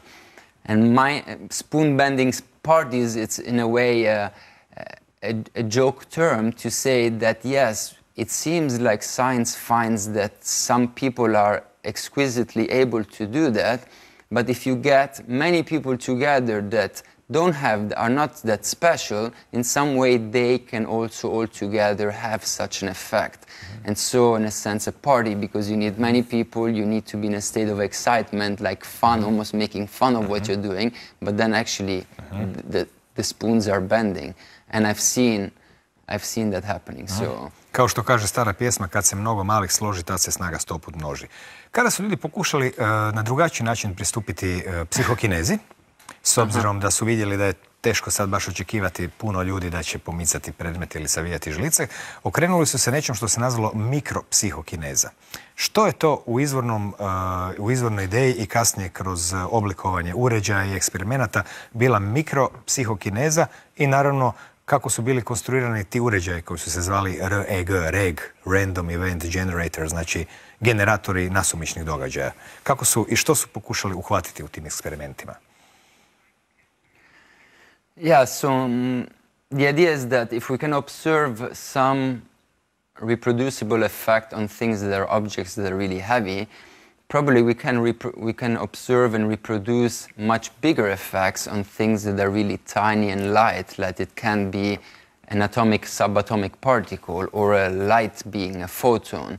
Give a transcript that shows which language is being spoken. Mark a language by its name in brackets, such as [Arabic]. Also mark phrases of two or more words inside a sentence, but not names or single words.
[English] And my spoon bending parties, it's in a way a joke term to say that yes, it seems like science finds that some people are exquisitely able to do that, but if you get many people together that are not that special, in some way they can also all together have such an effect. And so, in a sense, a party, because you need many people, you need to be in a state of excitement, like fun, almost making fun of what you're doing, but then actually the spoons are bending. And I've seen that happening. So. [Croatian] Kao što kaže stara pjesma, kad se mnogo malih složi, tad se snaga stoput množi. Kada su ljudi pokušali na drugačiji način pristupiti psihokinezi, s obzirom da su vidjeli da je teško sad baš očekivati puno ljudi da će pomicati predmet ili savijati žlice, okrenuli su se nečem što se nazvalo mikropsihokineza. Što je to u izvornoj ideji i kasnije kroz oblikovanje uređaja i eksperimenata bila mikropsihokineza i naravno kako su bili konstruirani ti uređaji koji su se zvali REG, [English] Random Event Generator, [Croatian] znači generatori nasumičnih događaja. Kako su i što su pokušali uhvatiti u tim eksperimentima? [English] Yeah, so the idea is that if we can observe some reproducible effect on things that are objects that are really heavy, probably we can observe and reproduce much bigger effects on things that are really tiny and light, like it can be an atomic, subatomic particle or a light being a photon.